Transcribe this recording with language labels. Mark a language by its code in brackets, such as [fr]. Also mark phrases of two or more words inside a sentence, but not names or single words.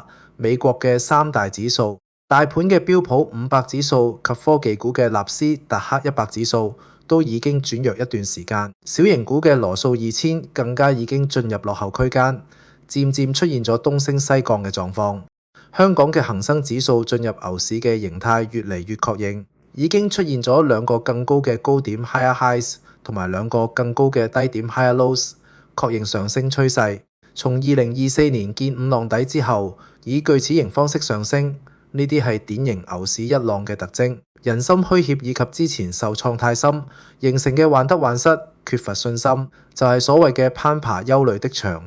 [yue] 美國嘅三大指數，大盤嘅標普500指數及科技股嘅納斯達克100指數都已經轉弱一段時間，小型股嘅羅素2000更加已經進入落後區間，漸漸出現咗東升西降嘅狀況。香港嘅恒生指數進入牛市嘅形態越嚟越確認。已經出現咗兩個更高嘅高點 [en] higher highs [yue] 同埋兩個更高嘅低點 [en] higher lows， [yue] 確認上升趨勢。從2024年見五浪底之後，以鋸齒形方式上升，呢啲係典型牛市一浪嘅特徵。人心虛怯以及之前受創太深，形成嘅患得患失、缺乏信心，就係所謂嘅攀爬憂慮的牆。